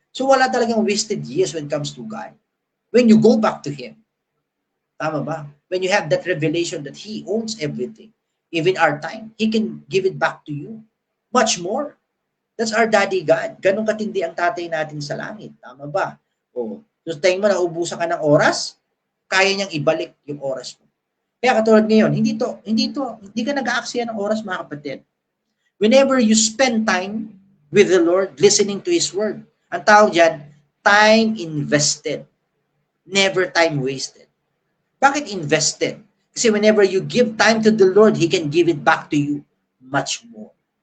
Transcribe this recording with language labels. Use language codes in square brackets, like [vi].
[en] So [tl] wala talagang [en] wasted years when it comes to God. When you go back to Him. [tl] Tama ba? [en] When you have that revelation that He owns everything, even our time, He can give it back to you. Much more. That's our daddy God. [tl] Ganun katindi ang tatay natin sa langit. [en] Tama ba? [tl] O, so tingin mo na ubusan ka ng oras, kaya niyang ibalik yung oras mo. Kaya katulad ngayon, hindi ka nag-aaksaya ng oras, mga kapatid. [en] Whenever you spend time with the Lord, listening to His Word, [tl] ang tawag dyan, [en] time invested. Never time wasted. [tl] Bakit invested? Kasi [en] whenever you give time to the Lord, He can give it back to you much more.